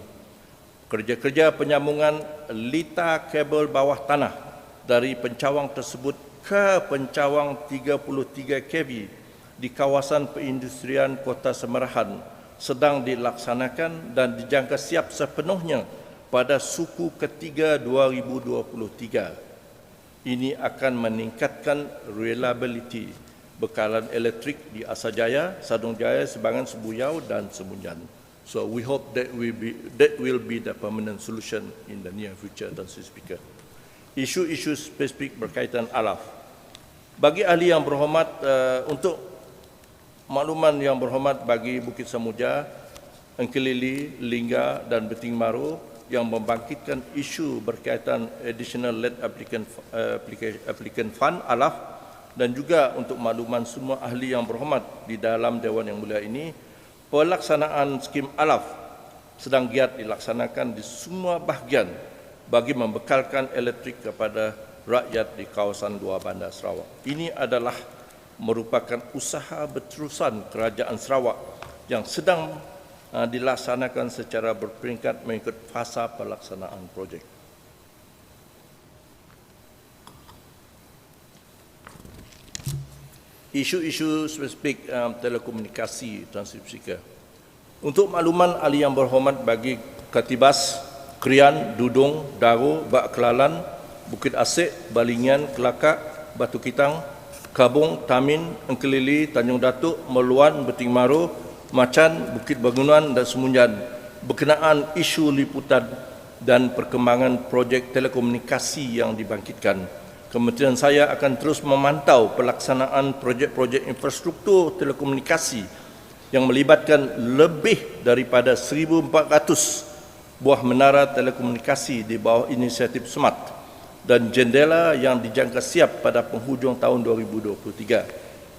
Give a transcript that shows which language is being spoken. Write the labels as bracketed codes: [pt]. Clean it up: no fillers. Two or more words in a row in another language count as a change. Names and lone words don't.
[ms] Kerja-kerja penyambungan litar kabel bawah tanah dari pencawang tersebut ke pencawang 33 kV di kawasan perindustrian Kota Semerahan sedang dilaksanakan dan dijangka siap sepenuhnya pada suku ketiga 2023. Ini akan meningkatkan reliability bekalan elektrik di Asajaya, Sadong Jaya, Sebangan, Sebuyau dan Semunjan. [en] So we hope that will be the permanent solution in the near future, [ms] Tuan Sri Speaker. Isu-isu spesifik berkaitan alaf. Bagi ahli yang berhormat, untuk makluman yang berhormat bagi Bukit Samuja, Engkelili, Lingga dan Beting Maru yang membangkitkan isu berkaitan [en] additional land applicant fund [ms] alaf dan juga untuk makluman semua ahli yang berhormat di dalam Dewan Yang Mulia ini, pelaksanaan skim alaf sedang giat dilaksanakan di semua bahagian bagi membekalkan elektrik kepada rakyat di kawasan luar bandar Sarawak. Ini adalah merupakan usaha berterusan Kerajaan Sarawak yang sedang dilaksanakan secara berperingkat mengikut fasa pelaksanaan projek. Isu-isu spesifik telekomunikasi transipsika. Untuk makluman ahli yang berhormat bagi Katibas, Krian, Dudung, Daro, Bak Kelalan, Bukit Asik, Balingian, Kelakak, Batu Kitang, Kabung, Tamin, Engkelili, Tanjung Datuk, Meluan, Beting Maru, Macan, Bukit Bangunan dan Semunjan berkenaan isu liputan dan perkembangan projek telekomunikasi yang dibangkitkan. Kementerian saya akan terus memantau pelaksanaan projek-projek infrastruktur telekomunikasi yang melibatkan lebih daripada 1,400 buah menara telekomunikasi di bawah inisiatif SMART dan jendela yang dijangka siap pada penghujung tahun 2023.